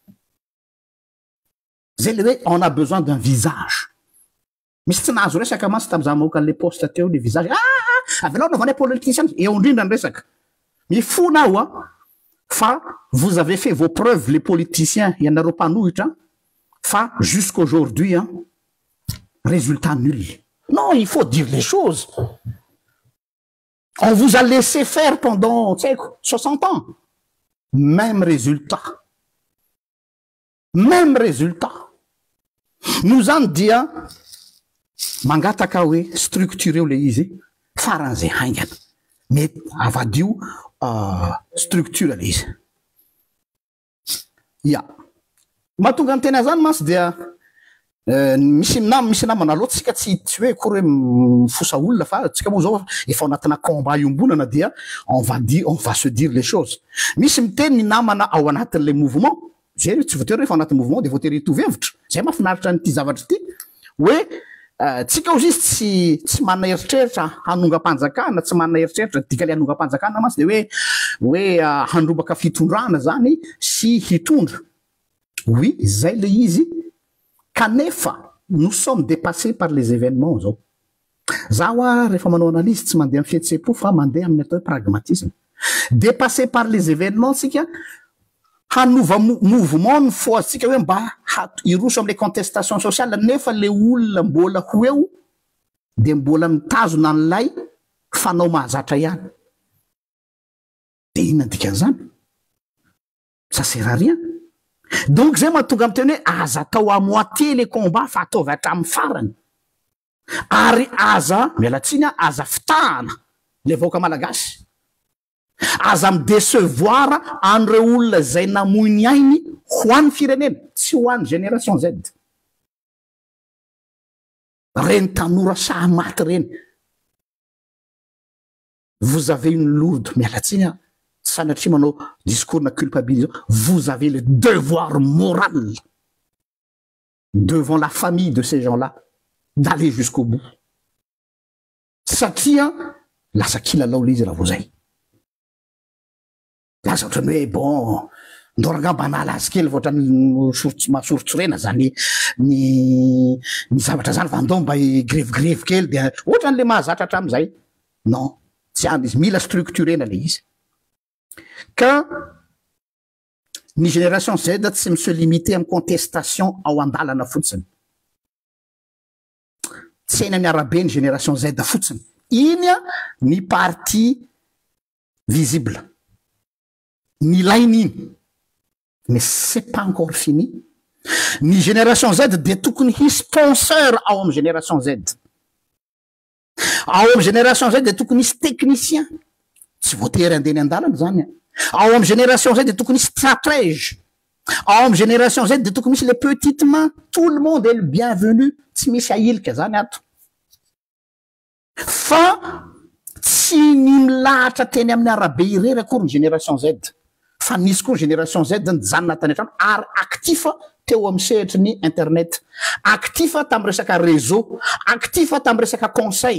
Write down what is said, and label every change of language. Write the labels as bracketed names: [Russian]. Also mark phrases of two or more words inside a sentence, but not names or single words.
[Malagasy] zay le hoe [French] on a besoin d'un visage [Malagasy] misy tsy nahazo resaka mantsy tam'za mahoaka an'le poste teo le visage avelao naovanay politicien eo indrindra ny resaka mifona aho fa [French] vous avez fait vos preuves les politiciens [Malagasy] ianareo mpanohitra fa [French] jusqu'aujourd'hui résultat nul. Non, il faut dire les choses. On vous a laissé faire pendant 60 ans. Même résultat. Même résultat. Nous en disons, [Malagasy] mangataka hoe structuré le izy faran'izay haingana. Mais avadio structure le izy. Ya. Mahatonga ny tena zany mantsy dia misy namana loatra tsika tsy hoe kory hoe fosa olona fa tsika moa zao efa anatina combat iombonana dia [French] on va se dire les choses [Malagasy] misy miteny ny namana ao anatin'le mouvement zay tsy voatery rehefa anatin'ny mouvement de voatery hitovy hevitra zay mahafinaritra nyity zavatra ty hoe tsika ao izy tsy manana eritreritra hanongam-panjakana tsy manana eritreritra dikale hanongam-panjakana mantsy de hoe handrobaka fitondrana zany sy hitondra oui zay le izy kanefa [French] nous sommes dépassés par les événements [Malagasy] zao zaho rehefa manao analyse tsy mandeha amin'ny fihetsepo fa mandeha amin'ny atao hoe pragmatisme [French] dépassé par les événements [Malagasy] tsika hanova mouvement ny fo atsika hoe mba iroso am'le [French] contestation sociale [Malagasy] nefa le olona mbola ho eo de mbola mitazona an'lay fanao mahazatra ihany de inona dikan'izany [French] ça sert à rien donc [Malagasy] zay mahatonga amy teny hoe aza atao [French] à moitié les combats [Malagasy] fa ataovy hatramin'ny farany ary aza mialatsiny aza fitahana le vahoaka malagasy aza midecevoir an'ireo olona zay namoiny ainy ho an'ny firenena tsy ho an'ny génération Z reny tanora saha maty reny [French] vous avez une lourde [Malagasy] mialatsiny sanatria manao [French] discours na culpabilisation vous avez le devoir moral devant la famille de ces gens-là d'aller jusqu'au bout [Malagasy] satria lasa kilalao le izy raha vo zay laza ohatrany hoe bon ndorangamba nalazy kely vao ohatrany mahasorotsorena zany ny zavatra zany vandao mba grevegreve kely de ohatran'le mahazatra hatram'izay non tsy any izy mila structurena le izy ka ny génération Z tsy mi se limiter amin'ny contestation ao andalana fotsiny tsy eny amin'ny arabe ny génération Z fotsiny iny a ny [French] parti visible [Malagasy] ny lainy iny [French] mais c'est pas encore fini [Malagasy] ny génération Z de tokony hisy sponsor ao amin'ny génération Z ao amin'ny génération Z de tokony hisy technicien tsy voatery andeny andalana zany ao amin'ny génération Z de tokony hisy stratège ao amin'ny génération Z de tokony misy [French] les petites mains tout le monde est le bienvenu [Malagasy] tsy misy ailika zany ato fa tsy ny milahatra teny amin'ny arabe irery akory ny génération Z fa nisy koa ny génération Z nijanona tany an-trano ary actifa teo amin'ny sehitry ny internet actifa tam'y resaka réseau actifa tam'y resaka conseil